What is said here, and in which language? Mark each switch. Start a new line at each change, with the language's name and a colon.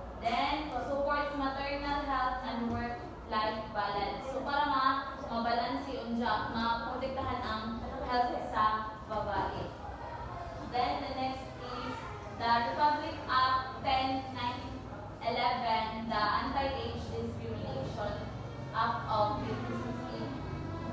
English: Then supports maternal health and work-life balance.
Cebuano: So para mabalanse unja maprotektahan ang health sa babae.
English: Then the next is the Republic Act 10-9-11, the Anti-Age Discrimination Act of 1960.